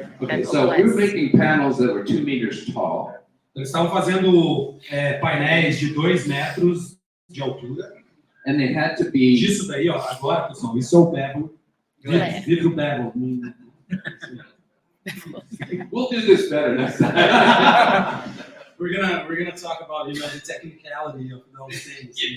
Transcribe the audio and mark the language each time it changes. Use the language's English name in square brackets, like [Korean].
[English] Okay, so we were making panels that were 2 meters tall. [Portuguese] Eles estavam fazendo painéis de 2 metros de altura. [English] And they had to be [Portuguese] Disso daí, ó, agora, pessoal, isso é o bevel. Vidro bevel. [English] We'll do this better next time. We're gonna talk about, the technicality of those things.